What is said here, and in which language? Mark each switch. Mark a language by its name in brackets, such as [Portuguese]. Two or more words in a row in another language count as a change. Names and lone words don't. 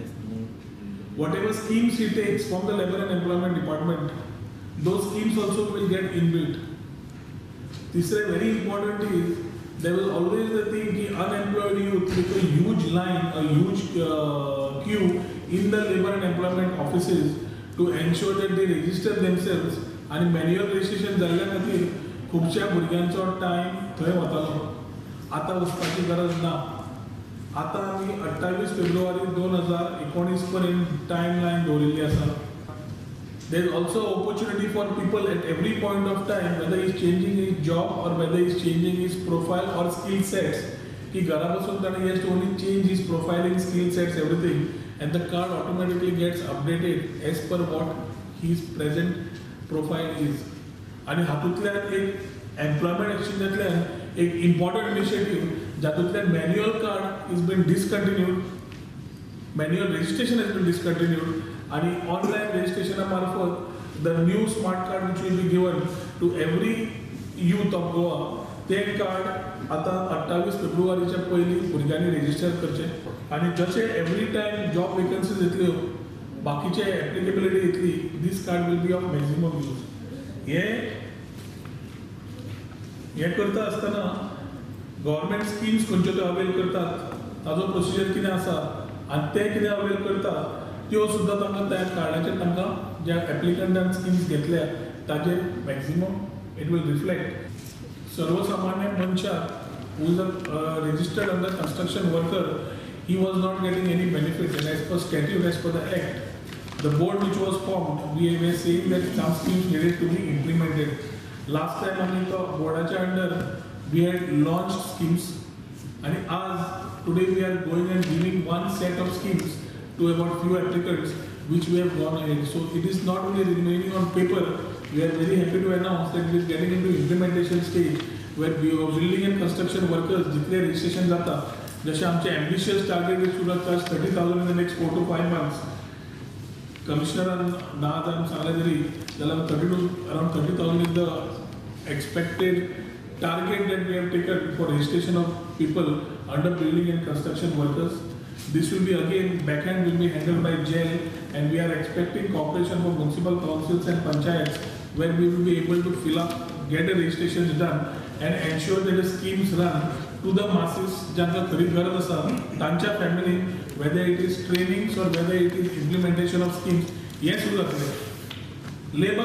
[English] Whatever schemes he takes from the Labor and Employment Department, those schemes also will get inbuilt. This is very important is there was always the thing that unemployed youth with a huge line, a huge queue in the labor and employment offices to ensure that they register themselves and manual registration [Konkani] जाल्ल्या खातीर खुबश्या भुरग्यांचो टायम थंय वतालो. आतां वचपाची गरज ना. आतां आमी 28 फेब्रुवारी 2019 पर्यंत टायम लायन दवरिल्ली आसा. [English] There is also opportunity for people at every point of time, whether he is changing his job or whether he is changing his profile or skill sets. He has to only change his profiling, skill sets, everything, and the card automatically gets updated as per what his present profile is. And [Konkani] हातूंतल्यान एक [English] employment exchangeतल्यान एक important initiative, जातूंतल्यान manual card is been discontinued, manual registration has been discontinued. And online registration marfat, the new smart card which will be given to every youth of Goa, that card [Konkani] आता 28 फेब्रुवारीच्या पयलीं भुरग्यांनी [English] register [Konkani] करचें आनी जशे [English] every time job vacancies [Konkani] येतल्यो बाकीचे [English] applicability येतली, this card will be of maximum use. हे करता आसतना government schemes खंयच्यो त्यो अवेल करतात, ताजो प्रोसिजर कितें आसा आनी ते कितें अवेल करता त्यो सुद्दां तांकां त्या कार्डाचेर तांकां ज्या एप्लिकंटान स्किम्स घेतल्या ताचेर maximum it will reflect. [Konkani] सर्वसामान्य मनशाक [English] who is a registered under construction worker, he was not getting any benefit, and as per statute, as per the act, the board which was formed, we were saying that some schemes needed to be implemented. Last time [Konkani] आमी तो बोर्डाच्या अंडर [English] we had launched schemes, and as today we are going and giving one set of schemes to about few applicants which we have gone ahead. So it is not only remaining on paper, we are very happy to announce that we are getting into implementation stage where building and construction workers [Konkani] जितले registration जाता, जशे आमचे [English] ambitious target is to touch 30,000 in the next 4 to 5 months. Commissioner 10,000 [Konkani] सांगले तरी जाल्यार [English] around 30,000 is the expected target that we have taken for registration of people under building and construction workers. This will be again backhand will be handled by jail, and we are expecting cooperation from municipal councils and panchayats where we will be able to fill up, get the registrations done and ensure that the schemes run to the masses [Konkani] ज्यांका खरी गरज आसा तांच्या [English] family, whether it is trainings or whether it is implementation of schemes. Yes, labor